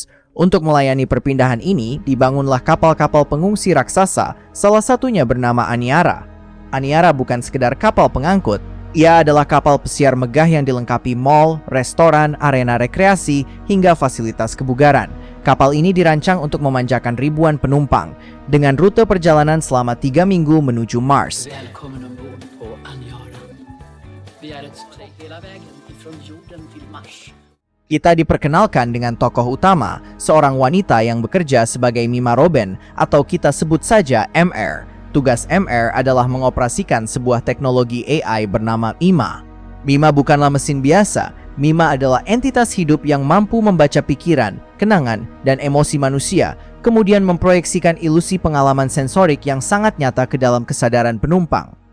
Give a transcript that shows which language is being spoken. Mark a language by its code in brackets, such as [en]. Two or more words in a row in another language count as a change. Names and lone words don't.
[id] Untuk melayani perpindahan ini, dibangunlah kapal-kapal pengungsi raksasa, salah satunya bernama Aniara. Aniara bukan sekedar kapal pengangkut, ia adalah kapal pesiar megah yang dilengkapi mall, restoran, arena rekreasi, hingga fasilitas kebugaran. Kapal ini dirancang untuk memanjakan ribuan penumpang, dengan rute perjalanan selama 3 minggu menuju Mars. [sv] Välkommen ombord på Aniara. Vi är ett steg hela vägen ifrån jorden till Mars. [id] Kita diperkenalkan dengan tokoh utama, seorang wanita yang bekerja sebagai Mima Robin, atau kita sebut saja MR. Tugas MR adalah mengoperasikan sebuah teknologi AI bernama Mima. Mima bukanlah mesin biasa. Mima adalah entitas hidup yang mampu membaca pikiran, kenangan, dan emosi manusia, kemudian memproyeksikan ilusi pengalaman sensorik yang sangat nyata ke dalam kesadaran penumpang.